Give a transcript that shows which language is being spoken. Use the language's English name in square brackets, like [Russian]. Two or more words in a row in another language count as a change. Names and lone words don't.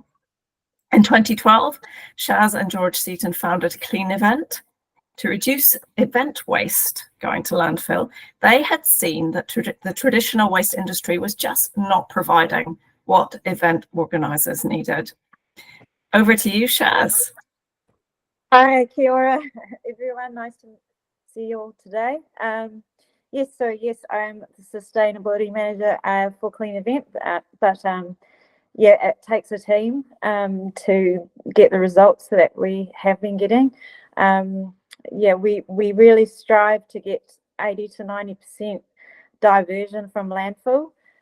[English] In 2012, Shaz and George Seaton founded Clean Event to reduce event waste going to landfill. They had seen that the traditional waste industry was just not providing what event organisers needed. Over to you, Shaz. [Māori] Hi, kia ora, [English] everyone. Nice to see you all today. Yes, I'm the sustainability manager for Clean Event, but yeah, it takes a team to get the results that we have been getting. Yeah, we really strive to get 80 to 90% diversion from landfill.